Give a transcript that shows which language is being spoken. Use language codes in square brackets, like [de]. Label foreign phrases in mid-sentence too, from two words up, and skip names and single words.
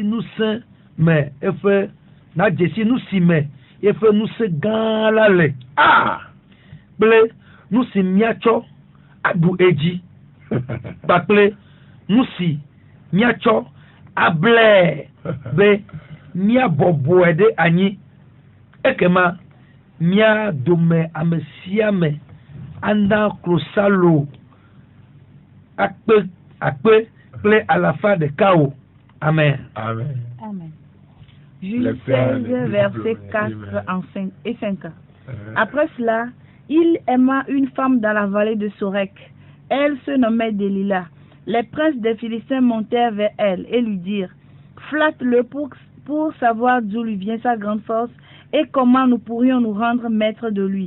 [ee] ŋusẽ me eƒe nadzesi nu si me eƒe ŋusẽ gã la le kple nu si míatsɔ aɖu edzi kpakple nu si míatsɔ ablɛ be míabɔbɔe ɖe anyi ekema mía dome ame sia ame ana klosalo akpe kple alafa ɖeka o. Amen. Amen. [fr] Amen. Juge 16, versets 4 et 5. Après cela, il aima une femme dans la vallée de Sorek. Elle se nommait Delilah. Les princes des Philistins montèrent vers elle et lui dirent: flatte-le pour savoir d'où lui vient sa grande force et comment nous pourrions nous rendre maîtres de lui.